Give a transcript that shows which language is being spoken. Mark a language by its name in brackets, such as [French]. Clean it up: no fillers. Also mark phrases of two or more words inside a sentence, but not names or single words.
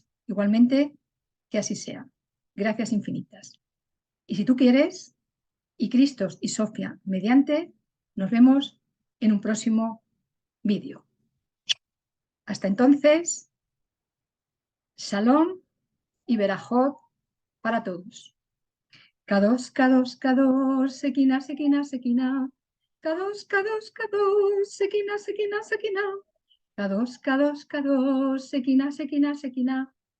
[Spanish] Igualmente, que así sea. Gracias infinitas. Y si tú quieres, y Cristos y Sofía mediante, nos vemos en un próximo vídeo. Hasta entonces, Shalom y Berajot para todos. [Hebrew] קדוש, קדוש, קדוש, שכינה, שכינה, שכינה. קדוש, קדוש, קדוש, שכינה, שכינה, שכינה. קדוש, קדוש, קדוש, שכינה, שכינה, שכינה.